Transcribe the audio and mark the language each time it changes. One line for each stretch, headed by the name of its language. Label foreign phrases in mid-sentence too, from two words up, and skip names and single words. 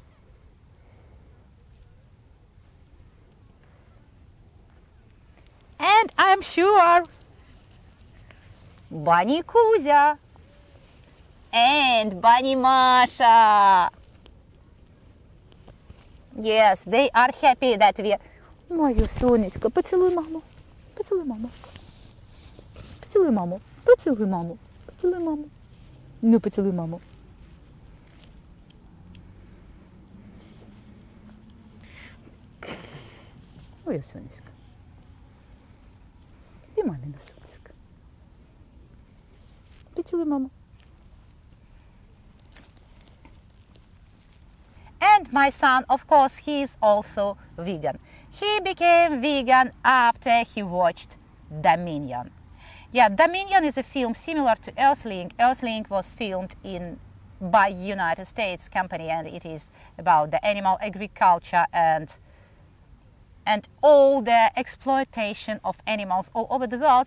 English: And I'm sure Bunny Kuzya and Bunny Masha, yes, they are happy that we are...
Ukrainian: Моє сонечко, поцілуй маму, поцілуй маму, поцілуй маму, поцілуй маму, поцілуй маму. Ну, поцілуй маму. Моє сонечко. І мамина сонечко. Поцілуй маму.
English: And my son, of course, he is also vegan. He became vegan after he watched Dominion. Yeah, Dominion is a film similar to Earthling. Earthling was filmed by United States company, and it is about the animal agriculture and all the exploitation of animals all over the world.